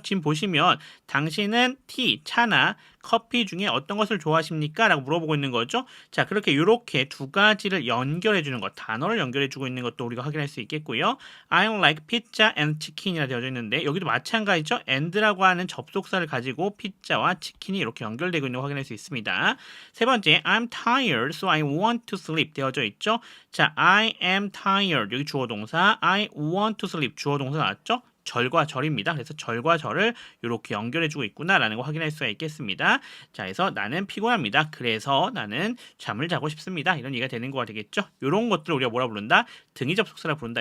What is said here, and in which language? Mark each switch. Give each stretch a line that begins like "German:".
Korean: 지금 보시면 당신은 티, 차나 커피 중에 어떤 것을 좋아하십니까? 라고 물어보고 있는 거죠. 자, 그렇게 이렇게 두 가지를 연결해 주는 것, 단어를 연결해 주고 있는 것도 우리가 확인할 수 있겠고요.
English: I like pizza and chicken
Korean: 이라 되어져 있는데 여기도 마찬가지죠. and라고 하는 접속사를 가지고 피자와 치킨이 이렇게 연결되고 있는 걸 확인할 수 있습니다. 세 번째,
English: I'm tired, so I want to sleep
Korean: 되어져 있죠. 자,
English: I am tired,
Korean: 여기 주어 동사,
English: I want to sleep,
Korean: 주어 동사 나왔죠. 절과 절입니다. 그래서 절과 절을 이렇게 연결해주고 있구나라는 거 확인할 수가 있겠습니다. 자, 그래서 나는 피곤합니다. 그래서 나는 잠을 자고 싶습니다. 이런 얘기가 되는 거가 되겠죠. 이런 것들을 우리가 뭐라 부른다? 등위 접속사라 부른다.